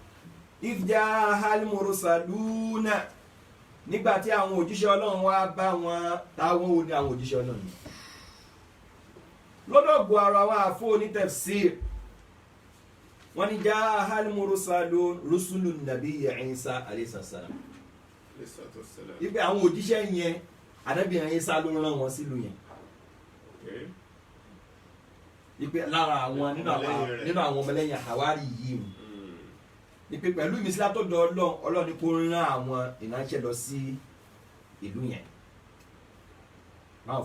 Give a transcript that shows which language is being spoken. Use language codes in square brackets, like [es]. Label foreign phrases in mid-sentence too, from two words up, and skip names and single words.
[ar] إذ جاءها المرسلون [yo] nígbàtí àwọn òjíṣẹ́ Ọlọ́run wá bá wọn táwọn ò ní àwọn òjíṣẹ́ Ọlọ́run ni lọ́dọ̀ gbọ́ ara wa àfó onítafsir wọ́n ní [ar] جاءها المرسلون رسل نبي عيسى عليه السلام [yo] ipe àwọn òjíṣẹ́ yẹn Ànábì Ìsá ló rán wọn sílùú yẹn ipe lára àwọn nínú àwọn ọmọlẹ́yìn àwárí yìí mu ipe pẹ̀lú ìmísí látọ̀dọ̀ Ọlọ́run ni kó rán àwọn ìránṣẹ́ lọ sí ìlú yẹn báwọn